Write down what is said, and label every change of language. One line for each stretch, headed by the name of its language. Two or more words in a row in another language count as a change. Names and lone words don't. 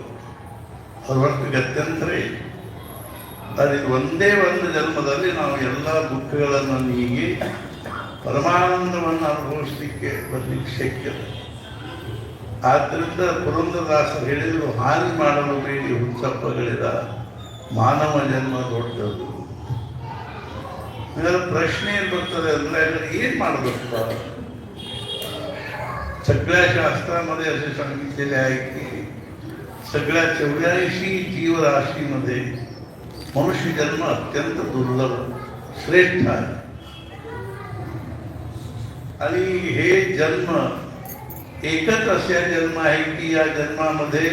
Kannada: ಅದರೊಟ್ಟು ಗತ್ಯಂತರ ಅದು ಒಂದೇ ಒಂದು ಜನ್ಮದಲ್ಲಿ ನಾವು ಎಲ್ಲ ದುಃಖಗಳನ್ನು ನೀಗಿ ಪರಮಾನಂದವನ್ನು ಅನುಭವಿಸಲಿಕ್ಕೆ ಬರಲಿಕ್ಕೆ ಶಕ್ಯ. ಆದ್ದರಿಂದ ಪುರಂದರದಾಸರು ಹೇಳಿದರು, ಹಾನಿ ಮಾಡಲು ಬೇಡಿ ಹುಚ್ಚಪ್ಪಗಳಿದ ಮಾನವ ಜನ್ಮ ದೊಡ್ಡದು. ಇದರ ಪ್ರಶ್ನೆ ಏನು ಬರ್ತದೆ ಅಂದರೆ, ಏನು ಮಾಡಬೇಕು?
Marathi: सगळ्या शास्त्रामध्ये असे सांगितलेले आहे की सगळ्या 84 जीवराशीमध्ये मनुष्य जन्म अत्यंत दुर्लभ श्रेष्ठ आहे. आणि हे जन्म एकच असा जन्म आहे की या जन्मामध्ये